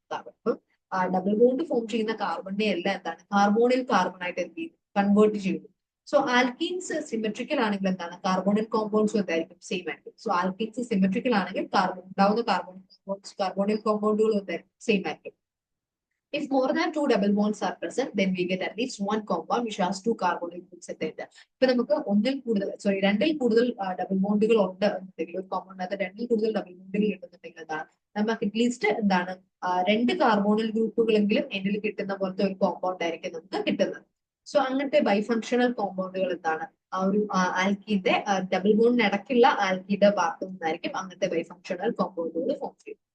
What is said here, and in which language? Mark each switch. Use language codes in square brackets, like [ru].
[ml] അപ്പം double bond form ചെയ്യുന്ന കാർബണിനെ എല്ലാം എന്താണ് കാർബോണിൽ കാർബൺ ആയിട്ട് എന്ത് ചെയ്യും? കൺവേർട്ട് ചെയ്യുന്നു. സോ ആൽക്കീൻസ് സിമെട്രിക്കൽ ആണെങ്കിൽ എന്താണ് കാർബോണിൽ കോമ്പൗണ്ട്സും എന്തായിരിക്കും? സെയിം ആയിരിക്കും. സോ ആൽക്കീൻസ് സിമെട്രിക്കൽ ആണെങ്കിൽ ഉണ്ടാവുന്ന കാർബോണിൽ കോമ്പൗണ്ടുകളും എന്തായിരിക്കും? സെയിം ആയിരിക്കും. [en] If more than 2 double bonds are present, then we get at least one compound which has 2 carbonyl groups at the end. [ml] ഇപ്പൊ നമുക്ക് രണ്ടിൽ കൂടുതൽ ഡബിൾ ബോണ്ടുകൾ ഉണ്ട് എന്നുണ്ടെങ്കിൽ, ഒരു കോമ്പൗണ്ടിനകത്ത് രണ്ടിൽ കൂടുതൽ ഡബിൾ ബോണ്ടുകൾ ഉണ്ടെന്നുണ്ടെങ്കിൽ എന്താണ് നമുക്ക് അറ്റ്ലീസ്റ്റ് എന്താണ് 2 കാർബോണിൽ ഗ്രൂപ്പുകളെങ്കിലും എന്നിൽ കിട്ടുന്ന പോലത്തെ ഒരു കോമ്പൗണ്ട് ആയിരിക്കും നമുക്ക് കിട്ടുന്നത്. സോ അങ്ങനത്തെ ബൈഫങ്ഷണൽ കോമ്പൗണ്ടുകൾ എന്താണ് ആ ഒരു ആൽക്കീന്റെ ഡബിൾ ബോണ്ടിന് ഇടയ്ക്കുള്ള ആൽക്കീന്റെ ഭാഗത്തു നിന്നായിരിക്കും അങ്ങനത്തെ ബൈഫങ്ഷണൽ കോമ്പൗണ്ടുകൾ ഫോം ചെയ്യും.